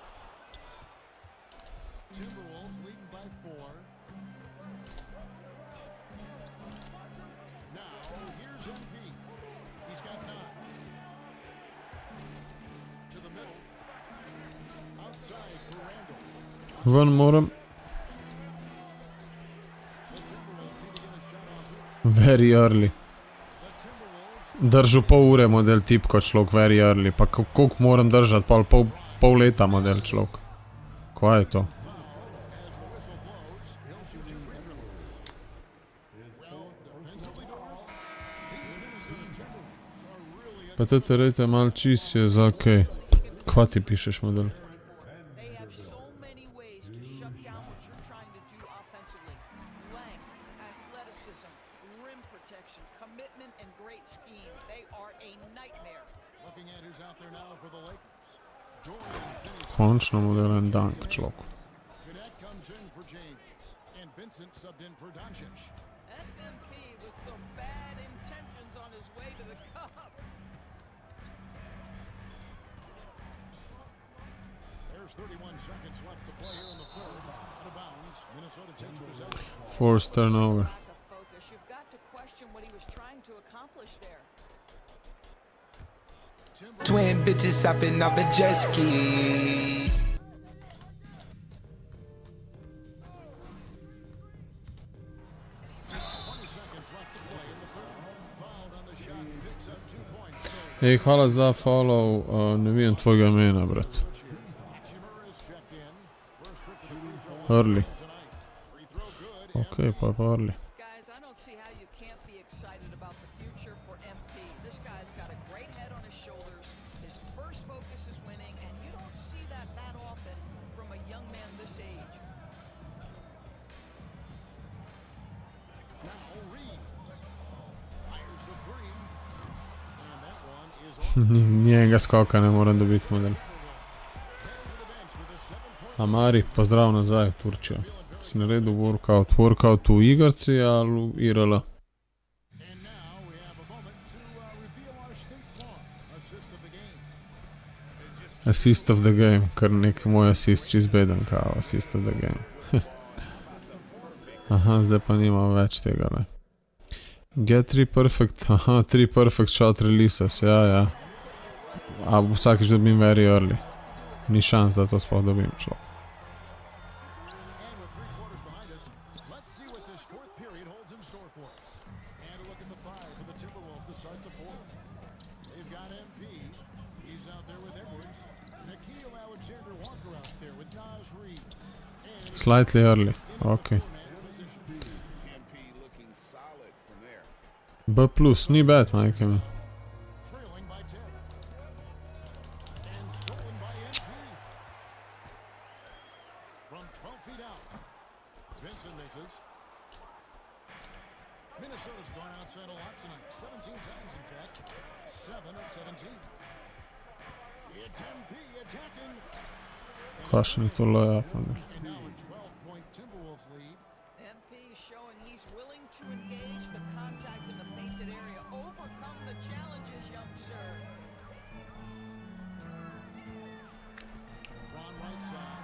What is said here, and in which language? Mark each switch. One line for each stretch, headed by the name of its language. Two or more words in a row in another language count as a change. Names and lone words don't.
English: Timberwolves leading by 4. Now, here's MP. He's got 9. To the middle. Outside for Randall.
Slovenian: Ven moram.
English: Very early.
Slovenian: Držal pol ure model tipko človek,
English: very early.
Slovenian: Pa koliko moram držati, pol leta model človek. Kaj je to? Pa tete rejte mal čist je za okej. Kva ti pišeš model?
English: They have so many ways to shut down what you're trying to do offensively. Length, athleticism, rim protection, commitment, and great scheme. They are a nightmare. Looking at who's out there now for the Lakers. Dorian finished.
Slovenian: Končno model en dank človek.
English: Cadet comes in for James. And Vincent subbed in for Doncic. That's MP with some bad intentions on his way to the cup. There's 31 seconds left to play here in the third. Out of bounds. Minnesota takes possession. Forced turnover. Lack of focus. You've got to question what he was trying to accomplish there. Twin bitches hopping off a jet ski. 20 seconds left to play in the third. Fouled on the shot. Picks up 2 points.
Slovenian: Ej, hvala za follow, ne vidim tvojega imena, brat.
English: Hachimura is checked in. First trip to the free throw line Early. tonight. Free throw good.
Slovenian: Okej, pa je pa early.
English: Guys, I don't see how you can't be excited about the future for MP. This guy's got a great head on his shoulders. His first focus is winning, and you don't see that often from a young man this age. Now Reeves fires the 3. And that one is on
Slovenian: Njega skoka ne moram dobiti model.
English: the bench with a 7-point.
Slovenian: Amari, pozdrav nazaj v Turčijo. Si naredil workout. Workout v igrci ali v IRL?
English: And now we have a moment to reveal our State Farm assist of the game. Assist of the game,
Slovenian: kar nek moj assist čist beden kao
English: assist of the game.
Slovenian: Aha, zdaj pa nimam več tega, ne.
English: Get 3 perfect, aha, 3 perfect shot releases,
Slovenian: ja. A vsakič dobim
English: very early.
Slovenian: Ni šans, da to sploh dobim človek.
English: And with 3 quarters behind us, let's see what this fourth period holds in store for us. And a look at the 5 for the Timberwolves to start the fourth. They've got MP. He's out there with Edwards. Nikhil Alexander-Walker out there with Naz Reid. And Slightly early, okej. MP looking solid from there.
Slovenian: B+, ni bad,
Croatian: majke mi.
English: Trailing by 10. And stolen by MP. From 12 feet out. Vincent misses. Minnesota's gone outside a lot tonight. 17 times, in fact. 7 of 17. It's MP attacking.
Slovenian: Kakšen je to layup, model.
English: And now a 12-point Timberwolves lead. MP showing he's willing to engage the contact in the painted area. Overcome the challenges, young sir. Ron right side.